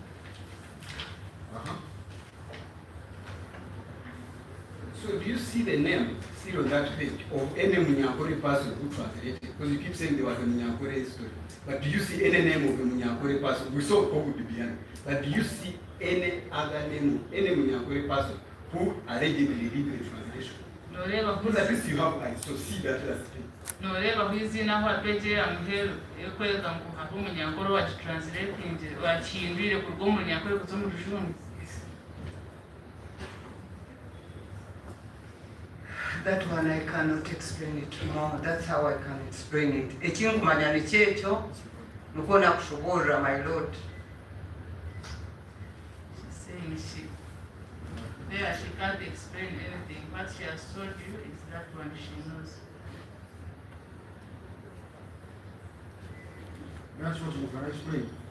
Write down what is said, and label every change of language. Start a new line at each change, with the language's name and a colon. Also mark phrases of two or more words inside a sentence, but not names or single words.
English: So do you see the name still on that page of any Nyakore person who translated? Because you keep saying there was a Nyakore story. But do you see any name of a Nyakore person? We saw Kogu Dibian. But do you see any other name, any Nyakore person who allegedly did the translation? Because at least you have eyes, so see that last page.
Nyankole: noreba kwizina aho apeje yamuhero ekwereka ngu hariho Omunyankore wakitranslatinze wakihindwire kuruga omu Nyakore kuza omu Rujungu.
English: That one I cannot explain it more. That's how I can explain it.
Nyankole: Ekinkumanya nikyekyo nuko nakushoborera
English: my lord. She's saying she can't explain anything. What she has told you is that one she knows. That's what we can explain.